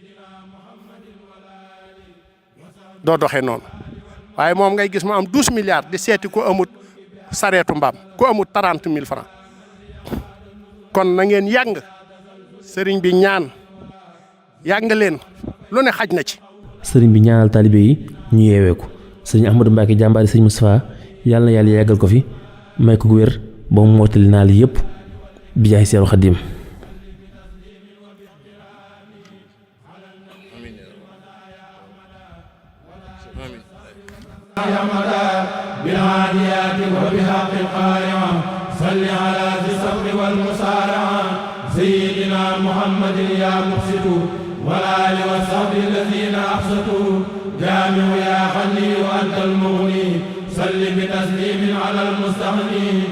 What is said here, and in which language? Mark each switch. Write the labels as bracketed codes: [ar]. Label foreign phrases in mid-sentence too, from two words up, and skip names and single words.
[wo] doo doxee noonu waaye moom ngay gis mu am 12 milliards di seeti ku amut sareetu mbaam ku amut 30 000 francs kon na ngeen yàng sëriñ bi ñaan yàng leen lu ne xaj na ci. sëriñ bi ñaanal taalibe yi ñu yeewee ko sëriñ Ahmadou Mbacke jàmbaari sëriñ Moustapha yàlla na yàlla yàggal ko fi may ko wér ba mu mottali naa li yëpp bi jaay Seeru Xadim. [ar] بالعاديات وبحق القارعة صل على ذي الصبر والمسارعة سيدنا محمد يا مقسط والآل والصحب الذين أقسطوا جامع يا غني وأنت المغني صل بتسليم على المستغني